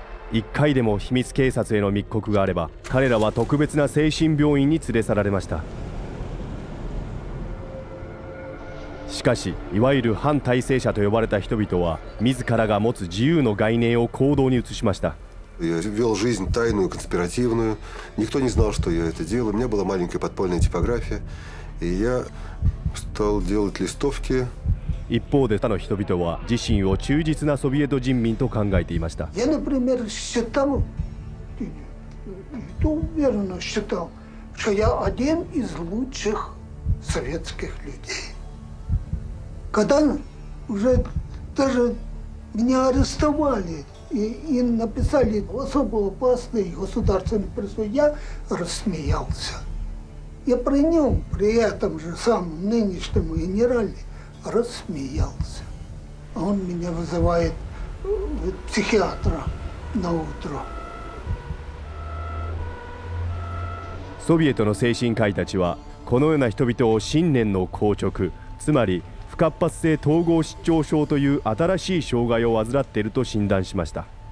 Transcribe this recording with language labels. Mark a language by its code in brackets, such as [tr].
[ja] 一回でも秘密警察への密告があれば、彼らは特別な精神病院に連れ去られました。しかし、いわゆる反体制者と呼ばれた人々は、自らが持つ自由の概念を行動に移しました。 [ru] Я вел жизнь тайную, конспиративную. Никто не знал, что я это делаю. У меня была маленькая подпольная типография, и я стал делать листовки. [ja] 一方で他の人々は自身を忠実なソビエト人民と考えていました。 [ru] Я, например, считал, уверенно считал, что я один из лучших советских людей. Когда уже даже меня арестовали и написали особо опасный государственный призыв, я рассмеялся. Я при нем, при этом же самом нынешнем генерале, рассмеялся. А он меня вызывает психиатра на утро. [ja] ソビエトの精神科医たちはこのような人々を信念の硬直、つまり不活発性統合失調症という新しい障害を患っていると診断しました。